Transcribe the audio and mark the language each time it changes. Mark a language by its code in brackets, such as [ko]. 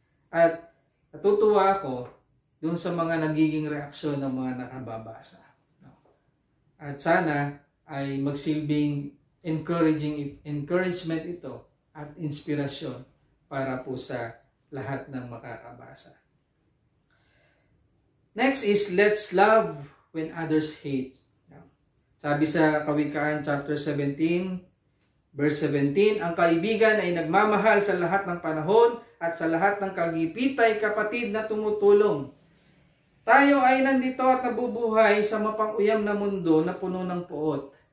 [tl] At natutuwa ako dun sa mga nagiging reaksyon ng mga nakababasa. At sana ay magsilbing encouragement ito at inspirasyon para po sa lahat ng makakabasa. [en] Next is, let's love when others hate. [tl] Sabi sa Kawikaan chapter 17, verse 17, ang kaibigan ay nagmamahal sa lahat ng panahon at sa lahat ng kagipitay kapatid na tumutulong. Tayo ay nandito at nabubuhay sa mapang-uyam na mundo na puno ng puot.